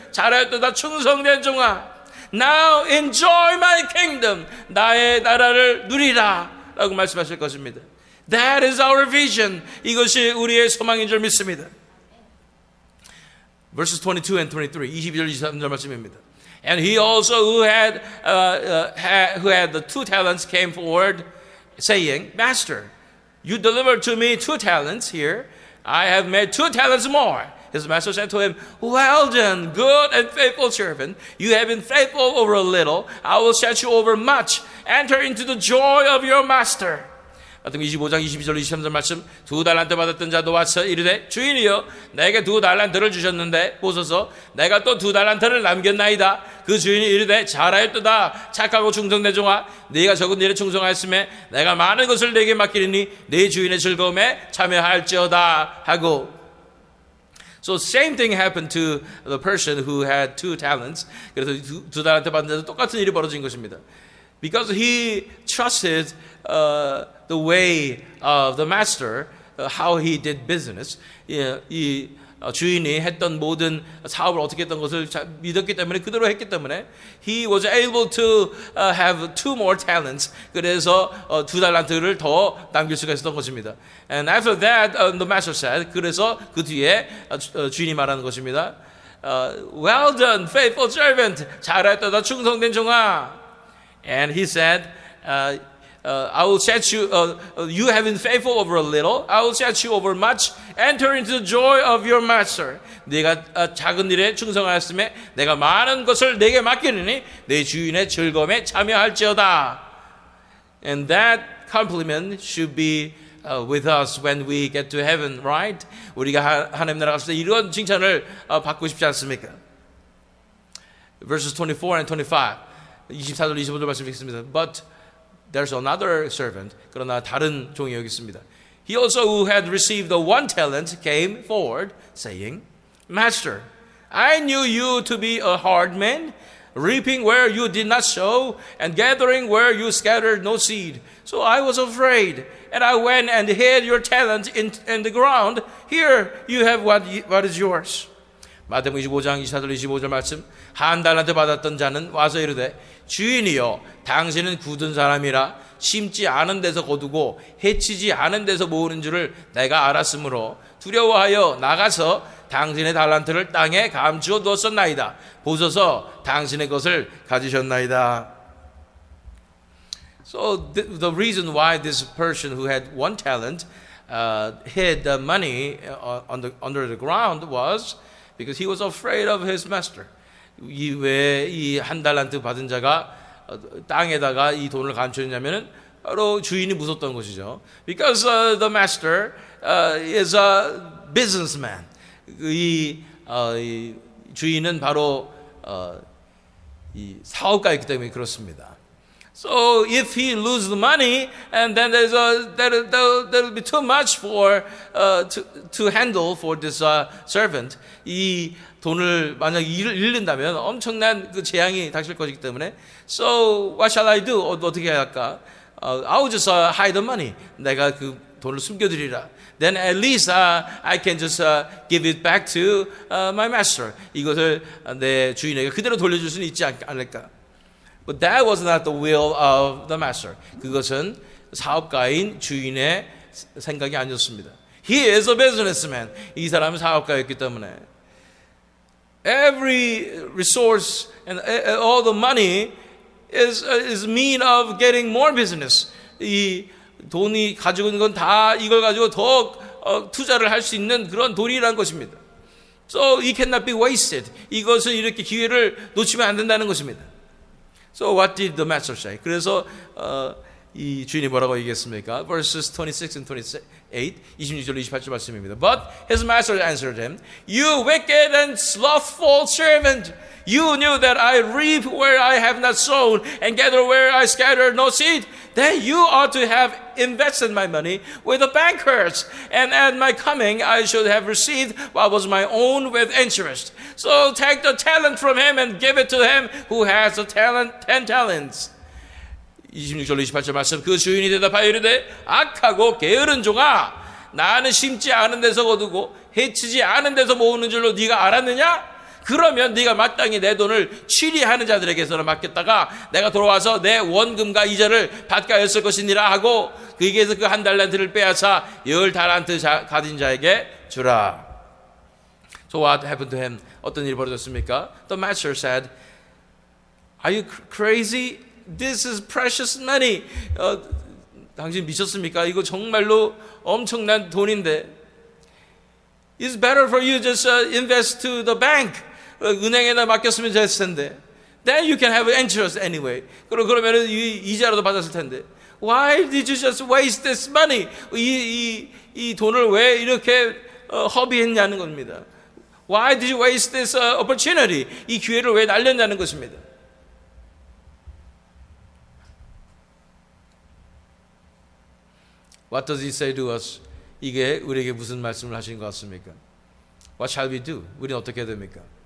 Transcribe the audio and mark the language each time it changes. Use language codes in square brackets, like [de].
[ko] 잘하였도다 충성된 종아. [en] Now enjoy my kingdom. [ko] 나의 나라를 누리라. 라고 말씀하실 것입니다. [en] That is our vision. [ko] 이것이 우리의 소망인 줄 믿습니다. [en] Verses 22 and 23, [ko] 22절 23절 말씀입니다. [en] And he also who had the 2 talents came forward, saying, Master, you delivered to me 2 talents here. I have made 2 talents more. His master said to him, Well done, good and faithful servant. You have been faithful over a little. I will set you over much. Enter into the joy of your master. [ko] 같은 25장 22절 23절 말씀 2달란트 받았던 자도 와서 이르되 주인이여 내게 2달란트를 주셨는데 보소서 내가 또 2달란트를 남겼나이다. 그 주인이 이르되 잘하였도다 착하고 충성된 종아 네가 적은 일에 충성하였음에 내가 많은 것을 네게 맡기리니 네 주인의 즐거움에 참여할지어다 하고 [en] So same thing happened to the person who had 2 talents. [ko] 그래서 2달란트 받은 자도 똑같은 일이 벌어진 것입니다. [en] Because he trusted the way of the master, how he did business. [ko] 이 주인이 했던 모든 사업을 어떻게 했던 것을 믿었기 때문에 그대로 했기 때문에 [en] he was able to have 2 more talents. [ko] 그래서 2달란트를 더 남길 수가 있었던 것입니다. [en] And after that, the master said. [ko] 그래서 그 뒤에 주인이 말하는 것입니다. [en] Well done, faithful servant. [ko] 잘했다, 충성된 종아. [en] And he said, I will set you, you have been faithful over a little. I will set you over much. Enter into the joy of your master. [ko] 네가 작은 일에 충성하였음에 내가 많은 것을 네게 맡기느니 내 주인의 즐거움에 참여할지어다. [en] And that compliment should be with us when we get to heaven, right? [ko] 우리가 하나님 나라 갔을 때 이런 칭찬을 받고 싶지 않습니까? [en] Verses 24 and 25. [ko] 24절 25절 말씀 읽겠습니다. [en] But there's another servant. [ko] 그러나 다른 종이 여기 있습니다. [en] He also who had received the 1 talent came forward, saying, Master, I knew you to be a hard man, reaping where you did not sow, and gathering where you scattered no seed. So I was afraid, and I went and hid your talent in the ground. Here you have what is yours. [ko] 마태복음 25장 24절 25절 말씀. 1달란트 받았던 자는 와서 이르되 주인이여 당신은 굳은 사람이라 심지 않은 데서 거두고 해치지 않은 데서 모으는 줄을 내가 알았으므로 두려워하여 나가서 당신의 달란트를 땅에 감추어 두었었나이다. 보소서 당신의 것을 가지셨나이다. [en] So the reason why this person who had 1 talent hid the money under the ground was because he was afraid of his master. [ko] 왜 이 1달란트 받은 자가 땅에다가 이 돈을 감추었냐면은 바로 주인이 무섭던 것이죠. [en] Because the master is a businessman. [ko] 이 주인은 바로 이 사업가였기 때문에 그렇습니다. [en] So if he loses the money, and then that'll be too much for to handle for this servant. [ko] 이 돈을 만약 잃는다면 엄청난 그 재앙이 닥칠 것이기 때문에 [en] So what shall I do? [ko] 어떻게 해야 할까? [en] I will just hide the money. [ko] 내가 그 돈을 숨겨드리라. [en] Then at least I can just give it back to my master. [ko] 이것을 내 주인에게 그대로 돌려줄 수는 있지 않을까? [en] But that was not the will of the master. [ko] 그것은 사업가인 주인의 생각이 아니었습니다. [en] He is a businessman. [ko] 이 사람은 사업가였기 때문에 [en] every resource and all the money is mean of getting more business. [ko] 이 돈이 가지고 있는 건 다 이걸 가지고 더 투자를 할 수 있는 그런 돈이라는 것입니다. [en] So it cannot be wasted. [ko] 이것은 이렇게 기회를 놓치면 안 된다는 것입니다. [en] So what did the master say? [ko] 그래서 이 주인이 뭐라고 얘기했습니까? [en] Verses 26 and 28, [ko] 26절 28절 말씀입니다. [en] But his master answered him, You wicked and slothful servant, you knew that I reap where I have not sown and gather where I scatter no seed. Then you ought to have invested my money with the bankers, and at my coming I should have received what was my own with interest. So take the talent from him and give it to him who has the talent, 10 talents. [ko] 26절 28절 말씀. 그 주인이 대답하여 이르되 악하고 게으른 종아, 나는 심지 않은 데서 거두고 해치지 않은 데서 모으는 줄로 네가 알았느냐? 그러면 네가 마땅히 내 돈을 취리하는 자들에게서는 맡겼다가 내가 돌아와서 내 원금과 이자를 받게 하였을 것이니라 하고 그에게서 그 한 달란트를 빼앗아 10 달란트 가진 자에게 주라. [en] So what happened to him? [ko] 어떤 일이 벌어졌습니까? [en] The master said, Are you crazy? This is precious money. [ko] 당신 미쳤습니까? 이거 정말로 엄청난 돈인데. [en] It's better for you just invest to the bank. [ko] 은행에다 맡겼으면 됐을 텐데. [en] Then you can have interest anyway. [ko] 그러면 이자라도 받았을 텐데. [en] Why did you just waste this money? [ko] 이 돈을 왜 이렇게 허비했냐는 겁니다. [en] Why did you waste this opportunity? [ko] 이 기회를 왜 날렸냐는 것입니다. [en] What does he say to us? [ko] 이게 우리에게 무슨 말씀을 하시는 것 같습니까? [en] What shall we do? [ko] 우리는 어떻게 해야 됩니까?